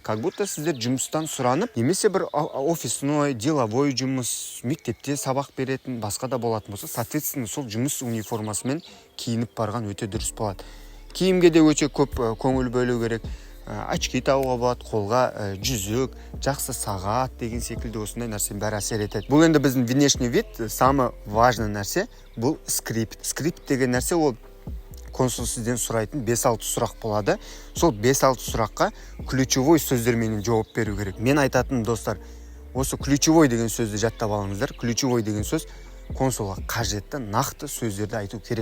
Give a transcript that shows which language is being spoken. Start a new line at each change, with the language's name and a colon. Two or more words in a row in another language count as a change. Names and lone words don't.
Russian: Как будто
Kazakh: сіздер жұмыстан сұранып, немесе бір
Russian: офисной, деловой
Kazakh: жұмыс, мектепте сабақ беретін, басқа да болатын болса, соответственно, сол жұмыс униформасымен киініп барған өте дұрыс болады. Киімге де өте көп көңіл бөлу керек. Очки тағуға болады, қолға жүзік, жақсы сағат деген секілді осындай нәрсенің бәрі әсер етеді. Бұл енді біздің
Russian: внешний вид, самый важный
Kazakh: нәрсе бұл скрипт. Скрипт деген нәрсе ол консул сізден сұрайтын 5-6 сұрақ болады. Сол 5-6 сұраққа ключевой сөздермен жауап беру керек. Мен айтатын достар, осы ключевой деген сөзді жаттап алыңыздар. Ключевой деген сөз консулға қажетті нақты сөздерді айту керек.